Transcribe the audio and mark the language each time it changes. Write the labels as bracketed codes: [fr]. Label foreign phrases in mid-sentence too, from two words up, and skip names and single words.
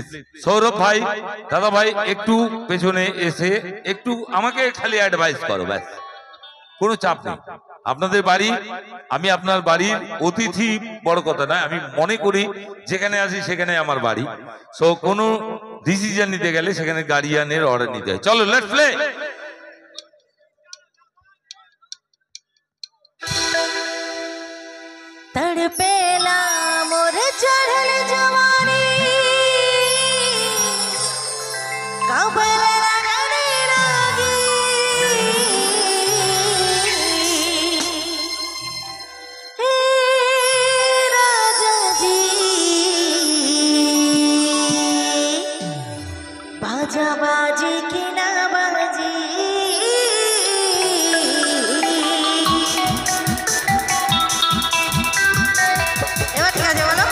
[bn] সৌরভ ভাই, দাদা ভাই, একটু পেছনে এসে একটু আমাকে খালি অ্যাডভাইস করো, ব্যাস, কোনো চাপ নেই। আপনাদের বাড়ি, আমি আপনার বাড়ির অতিথি, বড় কথা নয়। আমি মনে করি যেখানে আসি সেখানে আমার বাড়ি। সো কোনো ডিসিশন নিতে গেলে সেখানে [en] guardian's order [bn] নিতে হয়। [en] চলো, let's play. [bho] तड़पेला मोर चढ़ल जवानी, काबल लगने लगी, हे राजा जी बाजा बाजी की ना बाजी। [bn] এবার ঠিক আছে বলো।